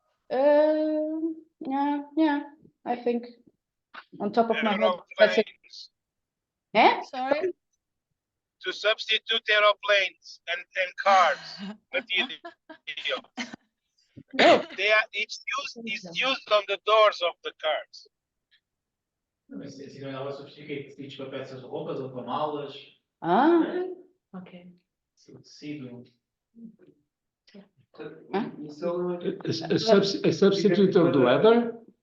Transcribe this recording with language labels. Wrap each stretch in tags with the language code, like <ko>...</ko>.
<en>Yeah. I think on top of my head, that's it. Eh? Sorry. To substitute aeroplanes and cars material. It's used on the doors of the cars.</en> <pt>Se não ela substitui tipo peças de roupas ou com malas.</pt> <en>Okay.</en> <pt>Tecido.</pt> <en>A substitute of the leather?</en>